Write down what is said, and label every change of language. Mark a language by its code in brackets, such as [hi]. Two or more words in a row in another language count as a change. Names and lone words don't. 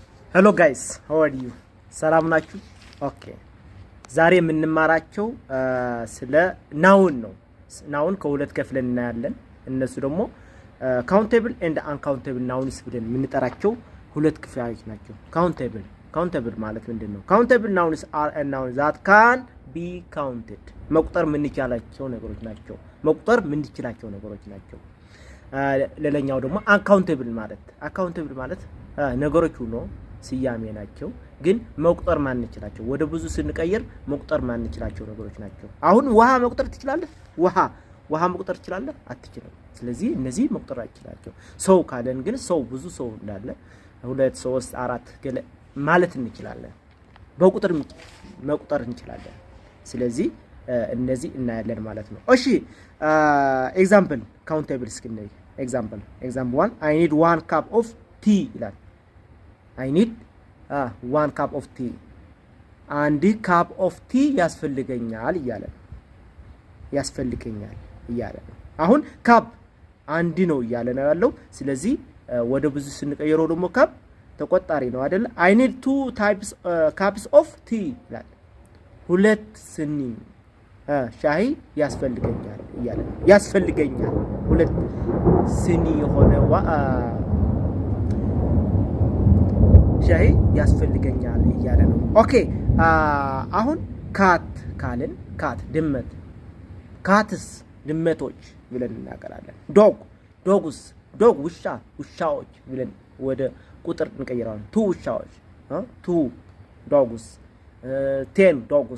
[en] Hello guys, how are you? [am] ሰላም ናችሁ? ኦኬ ዛሬ የምንማራቸው ስለ ናውን ነው። ናውን ከሁለት ከፍለን እናያለን። እነሱ ደግሞ [en] countable and uncountable nouns [am] ብለን የምንጠራቸው ሁለት ክፍሎች ናቸው። ካውንቴብል ማለት ምንድነው? [en] countable nouns are a noun that can be counted [am] መቁጠር የምንችላቸው ነገሮች ናቸው። ሌላኛው ደግሞ አንካውንቴብል ማለት ነገሮች ሁሉ ሲያሜ ናቸው ግን መቁጠር ማን ይችላልቸው ወደ ብዙ ስንቀየር መቁጠር ማን ይችላልቸው ነገሮች ናቸው። አሁን ውሃ መቁጠር ትችላለህ? ውሃ መቁጠር ትችላለህ? አትችልም። ስለዚህ እነዚህ መቁጠር አይችላልቸው። ሰው ካለን ግን ሰው ብዙ ሰው እንዳለ 2 3 4 ገለ ማለት እንችላለን። በቁጥር መቁጠር እንችላለን። ስለዚህ እነዚህ እናያለን ማለት ነው። እሺ [en] example countable skin example [am] 1 [en] I need 1 cup of tea [am] ይላል። [en] I need 1 cup of tea [am] አንድ [en] cup of tea [am] ያስፈልገኛል እያለ ነው። አሁን cup አንድ ነው እያለ ነው ያለው። ስለዚህ ወደ ብዙ ስንቀይረው ደግሞ cup ተቆጣሪ ነው አይደል? [en] I need 2 types cups of tea [am] ይላል። ሁለት ስኒ ሻይ ያስፈልገኛል እያለ ነው። ሁለት ስኒ የሆነ ሻይ ያስፈልገኛል እያለ ነው። ኦኬ አሁን ካት ካልን ድመት ካትስ ድመቶች ብለን እናቀራለን። ዶግ ውሻዎች ብለን ወደ ቁጥር እንቀይራለን። 2 ውሻዎች [en] 2 dogs 10 dogs